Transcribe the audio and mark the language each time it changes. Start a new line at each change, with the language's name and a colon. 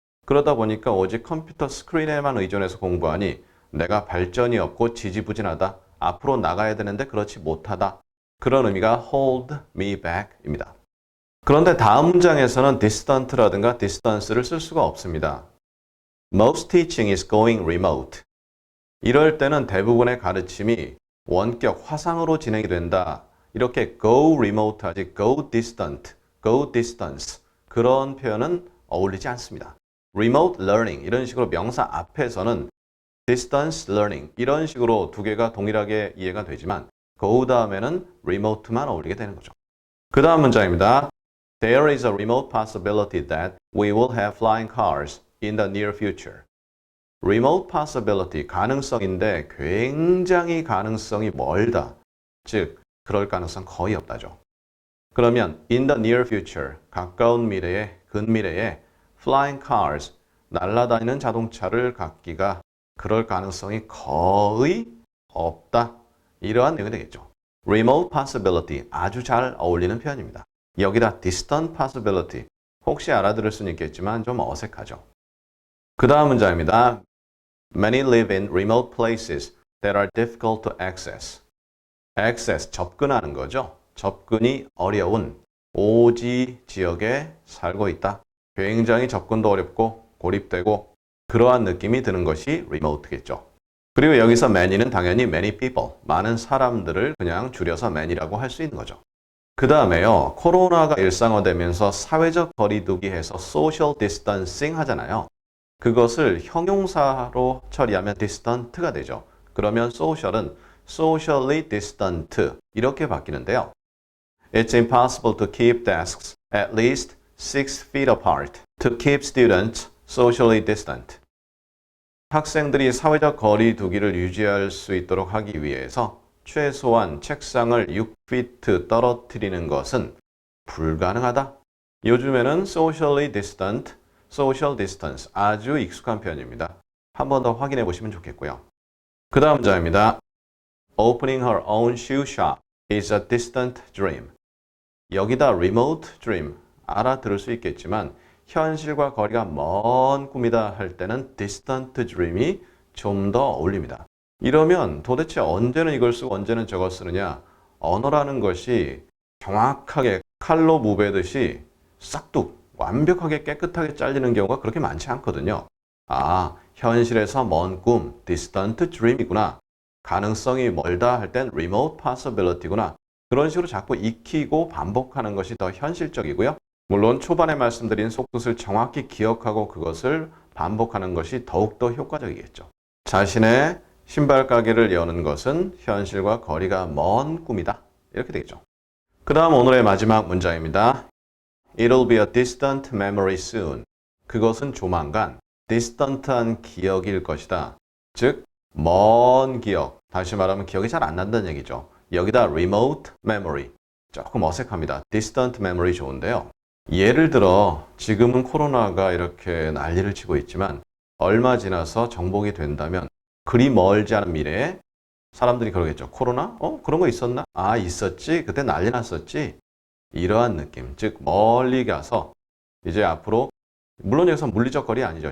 Korean: 그러다 보니까 오직 컴퓨터 스크린에만 의존해서 공부하니 내가 발전이 없고 지지부진하다. 앞으로 나가야 되는데 그렇지 못하다. 그런 의미가
English: hold me back
Korean: 입니다. 그런데 다음 문장에서는 distant라든가 distance를 쓸 수가 없습니다.
English: Most teaching is going remote.
Korean: 이럴 때는 대부분의 가르침이 원격 화상으로 진행이 된다. 이렇게
English: go remote
Korean: 하지
English: go distant, go distance
Korean: 그런 표현은 어울리지 않습니다.
English: remote learning
Korean: 이런 식으로 명사 앞에서는
English: distance learning
Korean: 이런 식으로 두 개가 동일하게 이해가 되지만 go 다음에는 remote만 어울리게 되는 거죠. 그 다음 문장입니다.
English: There is a remote possibility that we will have flying cars in the near future. remote possibility,
Korean: 가능성인데 굉장히 가능성이 멀다. 즉, 그럴 가능성 거의 없다죠. 그러면
English: in the near future,
Korean: 가까운 미래에, 근미래에
English: flying cars,
Korean: 날아다니는 자동차를 갖기가 그럴 가능성이 거의 없다. 이러한 내용이 되겠죠.
English: remote possibility,
Korean: 아주 잘 어울리는 표현입니다. 여기다
English: distant possibility,
Korean: 혹시 알아들을 수는 있겠지만 좀 어색하죠. 그 다음 문장입니다.
English: Many live in remote places that are difficult to access.
Korean: access, 접근하는 거죠. 접근이 어려운 오지 지역에 살고 있다. 굉장히 접근도 어렵고 고립되고 그러한 느낌이 드는 것이 remote겠죠. 그리고 여기서 many는 당연히
English: many people,
Korean: 많은 사람들을 그냥 줄여서 many라고 할 수 있는 거죠. 그 다음에요. 코로나가 일상화되면서 사회적 거리두기 해서
English: social distancing
Korean: 하잖아요. 그것을 형용사로 처리하면 distant가 되죠. 그러면 social은
English: socially distant
Korean: 이렇게 바뀌는데요.
English: It's impossible to keep desks at least 6 feet apart to keep students socially distant.
Korean: 학생들이 사회적 거리 두기를 유지할 수 있도록 하기 위해서 최소한 책상을 6피트 떨어뜨리는 것은 불가능하다. 요즘에는
English: socially distant, social distance.
Korean: 아주 익숙한 표현입니다. 한 번 더 확인해 보시면 좋겠고요. 그 다음 문장입니다.
English: Opening her own shoe shop is a distant dream.
Korean: 여기다
English: remote dream
Korean: 알아들을 수 있겠지만 현실과 거리가 먼 꿈이다 할 때는
English: distant dream
Korean: 이 좀 더 어울립니다. 이러면 도대체 언제는 이걸 쓰고 언제는 저걸 쓰느냐? 언어라는 것이 정확하게 칼로 무베듯이 싹둑 완벽하게 깨끗하게 잘리는 경우가 그렇게 많지 않거든요. 아, 현실에서 먼 꿈,
English: distant dream
Korean: 이구나. 가능성이 멀다 할 땐
English: remote possibility
Korean: 구나. 그런 식으로 자꾸 익히고 반복하는 것이 더 현실적이고요. 물론 초반에 말씀드린 속뜻을 정확히 기억하고 그것을 반복하는 것이 더욱더 효과적이겠죠. 자신의 신발 가게를 여는 것은 현실과 거리가 먼 꿈이다. 이렇게 되겠죠. 그 다음 오늘의 마지막 문장입니다.
English: It'll be a distant memory soon.
Korean: 그것은 조만간 distant한 기억일 것이다. 즉, 먼 기억. 다시 말하면 기억이 잘 안 난다는 얘기죠. 여기다
English: remote memory.
Korean: 조금 어색합니다.
English: distant memory
Korean: 좋은데요. 예를 들어 지금은 코로나가 이렇게 난리를 치고 있지만 얼마 지나서 정복이 된다면 그리 멀지 않은 미래에 사람들이 그러겠죠. 코로나? 그런 거 있었나? 아, 있었지? 그때 난리 났었지? 이러한 느낌. 즉 멀리 가서 이제 앞으로 물론 여기서 물리적 거리 아니죠.